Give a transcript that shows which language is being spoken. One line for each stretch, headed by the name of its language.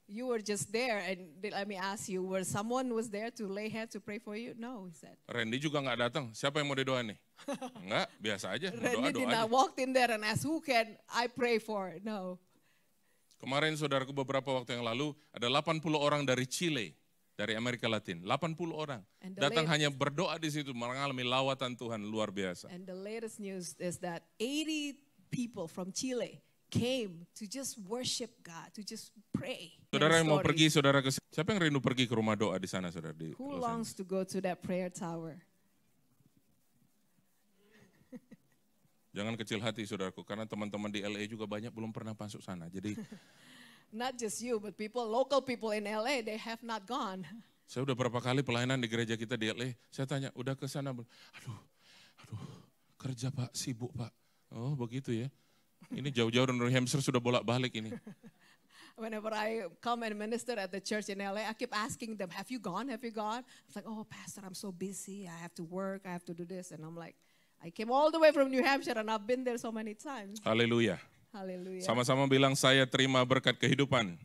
English: You were just there, and let me ask you, someone was there to lay hands to pray for you? No, he said.
Indonesian: Randy juga nggak datang. Siapa yang mau didoain nih? Enggak, biasa aja.
English: Randy did not walk in there and ask, who can I pray for? No.
Indonesian: Kemarin saudaraku beberapa waktu yang lalu ada 80 orang dari Chile, dari Amerika Latin. 80 orang. Datang hanya berdoa di situ, mengalami lawatan Tuhan luar biasa.
English: And the latest news is that 80 people from Chile came to just worship God, to just pray.
Indonesian: Saudara yang mau pergi, saudara ke siapa yang rindu pergi ke rumah doa di sana, saudara?
English: Who longs to go to that prayer tower?
Indonesian: Jangan kecil hati, saudaraku, karena teman-teman di LA juga banyak belum pernah masuk sana. Jadi
English: not just you, but local people in LA, they have not gone.
Indonesian: Saya udah berapa kali pelayanan di gereja kita di LA, saya tanya, udah ke sana? Aduh, kerja Pak, sibuk Pak. Oh begitu ya. Ini jauh-jauh dari New Hampshire sudah bolak-balik ini.
English: Whenever I come and minister at the church in LA, I keep asking them, have you gone? Have you gone? It's like, oh Pastor, I'm so busy. I have to work. I have to do this. And I'm like, I came all the way from New Hampshire and I've been there so many times.
Indonesian: Haleluya. Haleluya. Sama-sama bilang, saya terima berkat kehidupan.